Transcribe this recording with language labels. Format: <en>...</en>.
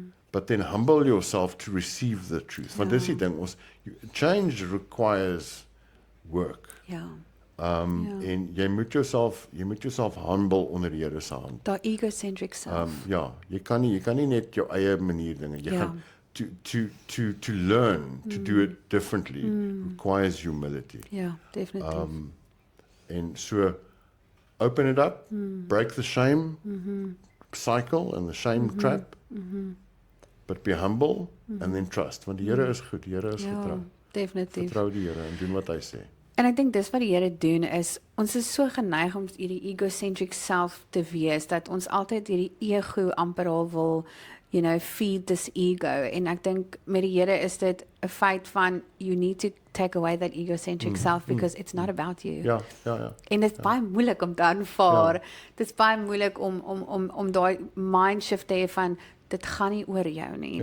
<en>But then humble yourself to receive the truth.</en> <af>Want dis die ding,</af> <en>change requires work.</en> <af>En jy moet jouself humble onder die Here se hand. Daai egocentric self. Jy kan nie net jou eie manier dinge. Jy gaan</af> <en>to learn to do it differently requires humility.</en> <af>Ja, definitief.</af> <en>En so open it up, break the shame cycle and the shame trap. But be humble and then trust.</en> <af>Want die Here is goed, die Here is getrou. Definitief. Vertrou die Here en doen wat hy sê. En ek dink dis wat die Here doen is, ons is so geneig om hierdie egocentric self te wees, dat ons altyd hierdie ego amper al wil,</af> <en>feed this ego.</en> <af>En ek dink met die Here is dit 'n feit van,</af> <en>you need to take away that egocentric self, because it's not about you.</en> <af>Ja. En dit is baie moeilik om te aanvaar. Dit is baie moeilik om daai mind shift te hê van, dit gaan nie oor jou nie.</af>